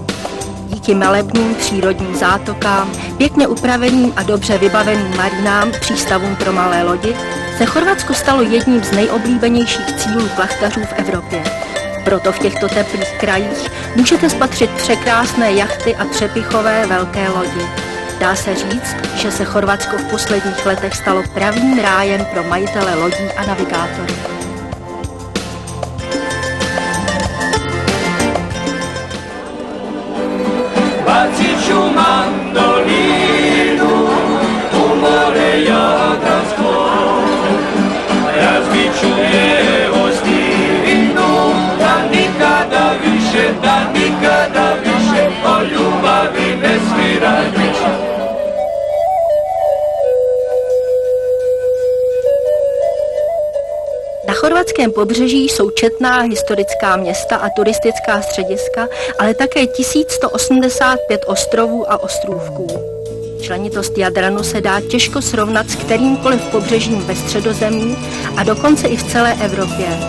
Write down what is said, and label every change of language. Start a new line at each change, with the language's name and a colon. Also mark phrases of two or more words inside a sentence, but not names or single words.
Czech: Díky malebným přírodním zátokám, pěkně upraveným a dobře vybaveným marinám, přístavům pro malé lodi, se Chorvatsko stalo jedním z nejoblíbenějších cílů plachtařů v Evropě. Proto v těchto teplých krajích můžete spatřit překrásné jachty a třepichové velké lodi. Dá se říct, že se Chorvatsko v posledních letech stalo pravým rájem pro majitele lodí a navigátory.
Croatian: Bacit ću mandolinu u more Jadransko, razbit ću je o stinu, da nikada više o ljubavi ne svira više.
Czech: Na chorvatském pobřeží jsou četná historická města a turistická střediska, ale také 1185 ostrovů a ostrůvků. Členitost Jadranu se dá těžko srovnat s kterýmkoliv pobřežím ve Středozemí a dokonce i v celé Evropě.